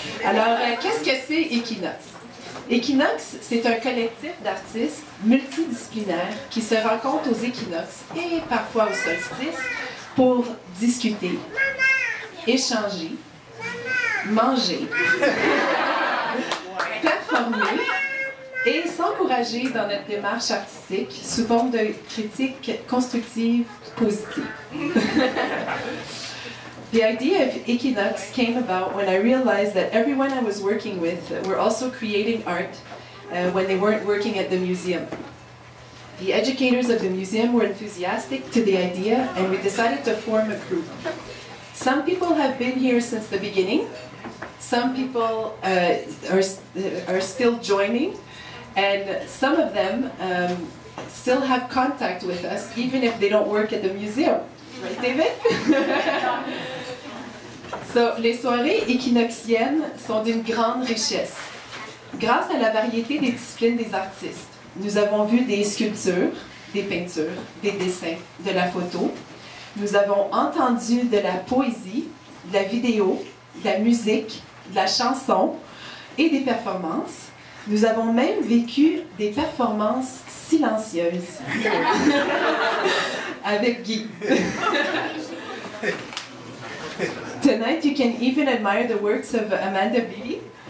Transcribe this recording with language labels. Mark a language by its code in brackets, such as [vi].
[fr] Alors, qu'est-ce que c'est Equinox? Equinox, c'est un collectif d'artistes multidisciplinaires qui se rencontrent aux équinoxes et parfois au solstice pour discuter, échanger, manger, performer et s'encourager dans notre démarche artistique sous forme de critiques constructives positives. [en] The idea of Equinox came about when I realized that everyone I was working with were also creating art when they weren't working at the museum. The educators of the museum were enthusiastic to the idea, and we decided to form a group. Some people have been here since the beginning. Some people are still joining, and some of them still have contact with us, even if they don't work at the museum. Right, David? [fr] So, les soirées équinoxiennes sont d'une grande richesse. Grâce à la variété des disciplines des artistes, nous avons vu des sculptures, des peintures, des dessins, de la photo. Nous avons entendu de la poésie, de la vidéo, de la musique, de la chanson et des performances. Nous avons même vécu des performances silencieuses avec Guy. [en] Tonight you can even admire the works of Amanda Beebe.